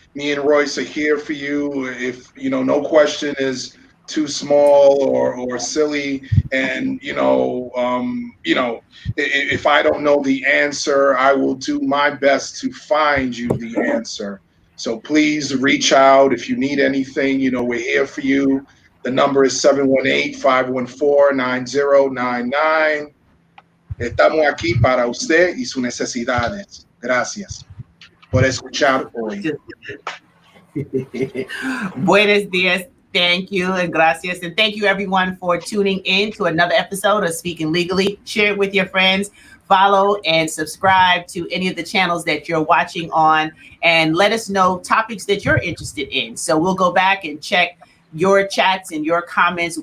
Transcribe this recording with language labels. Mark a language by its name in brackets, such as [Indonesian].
[English] Me and Royce are here for you. If, you know, no question is too small or silly, and if I don't know the answer, I will do my best to find you the answer. So please reach out if you need anything. You know, we're here for you. The number is 718-514-9099. [Spanish] Estamos aquí para usted y sus necesidades. Gracias por escuchar hoy. Buenos dias. [English] Thank you and gracias. And thank you everyone for tuning in to another episode of Speaking Legally. Share it with your friends. Follow and subscribe to any of the channels that you're watching on, and let us know topics that you're interested in. So we'll go back and check your chats and your comments.